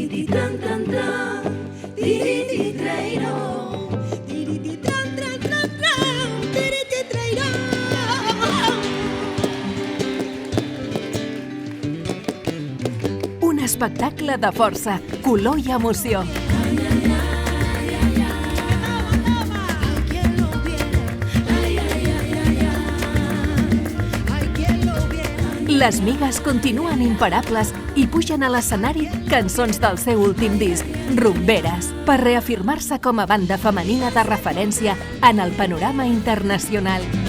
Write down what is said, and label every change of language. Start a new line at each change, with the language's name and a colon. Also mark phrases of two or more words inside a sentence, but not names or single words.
Catalan: tran, tran, tran, tiriti, trairó. Tiriti, tran, tran, tran, tran, tiriti, trairó. Un espectacle de força, color i emoció. Les Migues continuen imparables i pugen a l'escenari cançons del seu últim disc, Rumberes, per reafirmar-se com a banda femenina de referència en el panorama internacional.